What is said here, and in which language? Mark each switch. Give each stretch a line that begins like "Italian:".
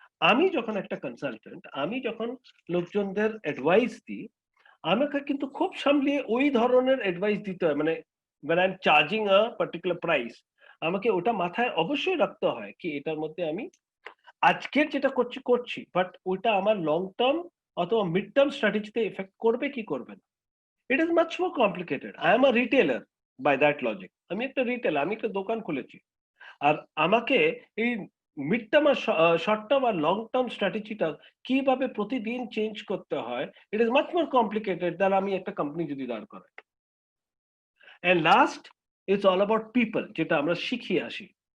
Bangla: আমি যখন একটা কনসালটেন্ট, আমি যখন লোকজনদের অ্যাডভাইস দিই, আমাকে কিন্তু খুব সামলিয়ে ওই ধরনের অ্যাডভাইস দিতে হয়। মানে
English: when I'm charging a particular price,
Bangla: আমাকে ওটা মাথায় অবশ্যই রাখতে হয় কি এটার মধ্যে আমি আজকের যেটা করছি, বাট ওইটা আমার লং টার্ম অথবা মিড টার্ম স্ট্র্যাটেজিতে এফেক্ট করবে কি করবে না।
English: It is much more complicated. I am a retailer by that logic.
Bangla: আমি একটা রিটেলার, আমি একটা দোকান খুলেছি। আর আমাকে এই মিড টার্ম আর শর্ট টার্ম আর লং টার্ম স্ট্র্যাটেজিটা কিভাবে প্রতিদিন চেঞ্জ করতে হয়,
English: it is much more complicated than
Bangla: আমি একটা কোম্পানি যদি দাঁড় করাই।
English: and last, it's all about people,
Bangla: যেটা আমরা শিখিয়ে আসি।